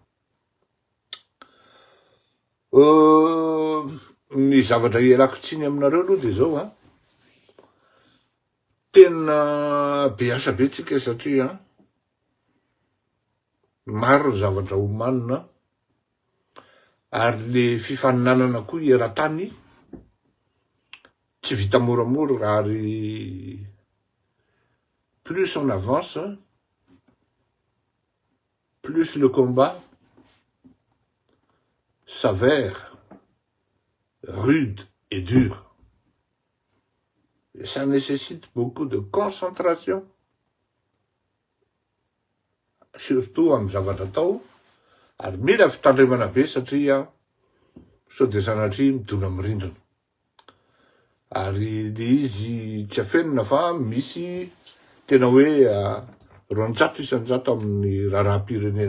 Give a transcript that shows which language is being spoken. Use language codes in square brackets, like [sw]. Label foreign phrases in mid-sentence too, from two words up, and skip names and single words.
[mg] Ny zavatra ialako tsiny aminareo aloha de zao tena be asa be tsika satria maro ny zavatra omanina ary le fifaninanana koa eran-tany tsy vita moramora ary [fr] plus on avance plus le combat s'avère rude et dur. Et ça nécessite beaucoup de concentration, surtout [mg] amin'ny zavatra atao, ary mila fitandremana be satria sao de sanatria midona amin'ny rindrina. Ary le izy tsy afenina fa misy tena hoe 200 isan-jato amin'ny raharaham-pirenena